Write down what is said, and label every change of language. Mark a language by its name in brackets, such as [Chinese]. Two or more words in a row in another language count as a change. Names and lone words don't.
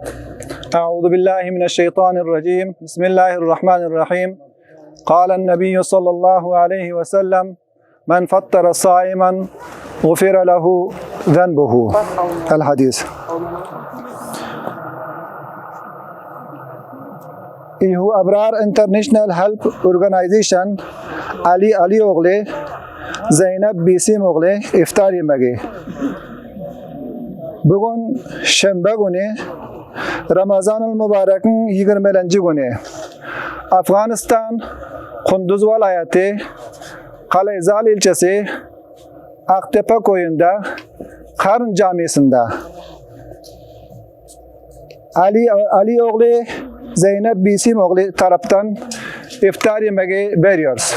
[Arabic] أعوذ بالله من الشيطان الرجيم بسم الله الرحمن الرحيم قال النبي صلى الله عليه وسلم من فطر صائما غفر له ذنبه الحديث. [Turkish] İHU Abrar International Help Organization Ali oğlu Zeynep Bisim oğlu iftar yemeği. Bugün Şembe günü Ramazan-ı Mübarek'in 20. günü. Afganistan Kunduz vilayeti Kalezal ilçesi Aktepe köyünde Karın Camisi'nde Ali oğlu Zeynep Bisim oğlu taraftan iftar yemeği veriyoruz.